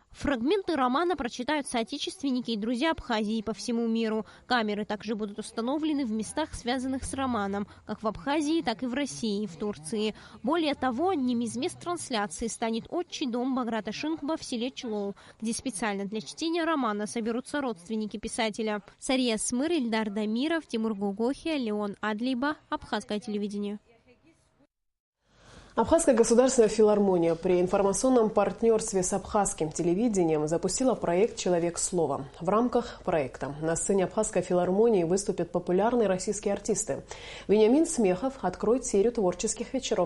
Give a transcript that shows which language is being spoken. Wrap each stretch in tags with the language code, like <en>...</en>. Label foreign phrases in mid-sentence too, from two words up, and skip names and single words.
<ru>Фрагменты романа прочитают соотечественники и друзья Абхазии по всему миру. Камеры также будут установлены в местах, связанных с романом, как в Абхазии, так и в России и в Турции. Более того, одним из мест трансляции станет отчий дом Баграта Шинкуба в селе Члоу, где специально для чтения романа соберутся родственники писателя. Сария Смыр, Ильдар Дамиров, Тимур Гугохия, Леон Адлиба, Абхазское телевидение. Абхазская государственная филармония при информационном партнерстве с абхазским телевидением запустила проект «Человек слова». В рамках проекта на сцене Абхазской филармонии выступят популярные российские артисты. Вениамин Смехов откроет серию творческих вечеров.</ru>